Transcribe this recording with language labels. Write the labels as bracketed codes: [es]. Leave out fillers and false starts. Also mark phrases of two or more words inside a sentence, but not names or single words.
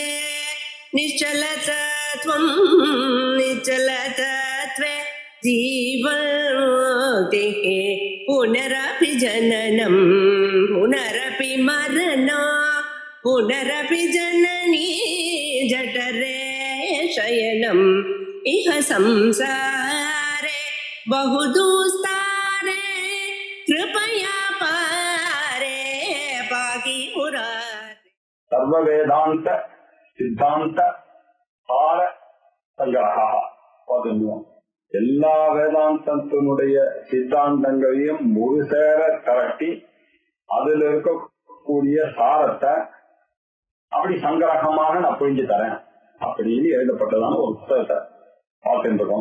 [sa] निश्चलतत्वं निश्चलतत्वे जीवन्मुक्तिः पुनरपि जननं पुनरपि मरणं पुनरपि जननी जठरे शयनम् इह संसारे बहुदुस्तारे कृपया पारे पाहि मुरारे. सर्व वेदांत सिद्धांत सार संग्रहा. [ta] எல்லா வேதாந்தத்தினுடைய சித்தாந்தங்களையும் ஒரு சேர திரட்டி அதுல இருக்கக்கூடிய சாரத்தை அப்படி சங்கிரகமாக நான் புரிஞ்சு தரேன் அப்படின்னு எழுதப்பட்டதான ஒரு புத்தகத்தை பார்த்துட்டு இருக்கோம்.